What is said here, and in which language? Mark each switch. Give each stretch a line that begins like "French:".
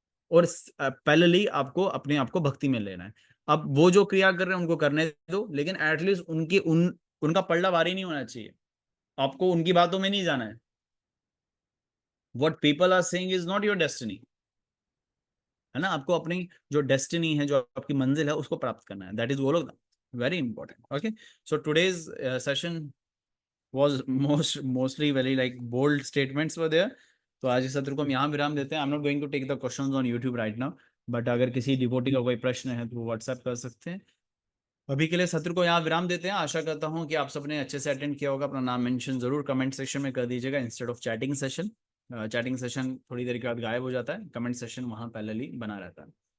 Hindi: और पैरेलली आपको अपने आप को भक्ति में लेना है। अब वो जो क्रिया कर रहे हैं उनको करने दो, लेकिन एटलीस्ट उनका पलड़ा भारी नहीं होना चाहिए, आपको उनकी बातों में नहीं जाना है।
English: what people are saying is not your destiny,
Hindi: है ना, आपको अपनी जो डेस्टिनी है, जो आपकी मंजिल है, उसको प्राप्त करना है,
English: That is goal of the very important. Okay, so today's session was mostly very like bold statements were there।
Hindi: तो आज इस सत्र को हम यहाँ विराम देते हैं।
English: I am not going to take the questions on YouTube right now,
Hindi: but अगर किसी डिवोटी का कोई प्रश्न है तो वो व्हाट्सएप कर सकते हैं। अभी के लिए सत्र को यहाँ विराम देते हैं। आशा करता हूँ कि आप सबने अच्छे से अटेंड किया होगा। अपना नाम मेंशन जरूर कमेंट सेक्शन में कर दीजिएगा
English: Instead of chatting session.
Hindi: Chatting session थोड़ी देर के बाद गायब हो जाता है, कमेंट सेशन वहाँ पहले ही बना रहता है।